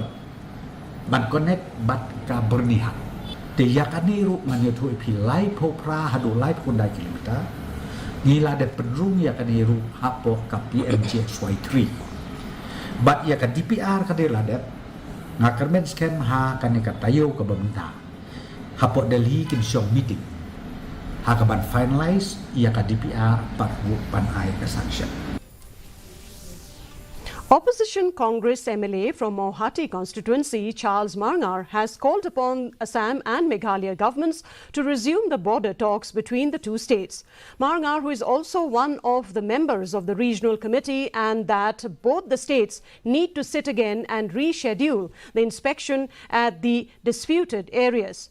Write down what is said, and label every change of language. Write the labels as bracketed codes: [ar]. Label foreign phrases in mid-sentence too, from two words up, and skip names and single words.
[kha] ban connect bat ka bernihat te yakaniru manyetu pi lai phokra hadu lai phunai kilometer nila de pedrung yakaniru hapo ka PMJ3 bat ya ka DPR ka de ladet ngakarmen skem ha kanika tayo ka bamta hapo Delhi kin shong meeting hakaban finalize ia ka DPR patbu panai ka sanction. [en] Opposition Congress MLA from Mohati constituency, Charles Marngar, has called upon Assam and Meghalaya governments to resume the border talks between the two states. Marngar, who is also one of the members of the regional committee, and that both the states need to sit again and reschedule the inspection at the disputed areas.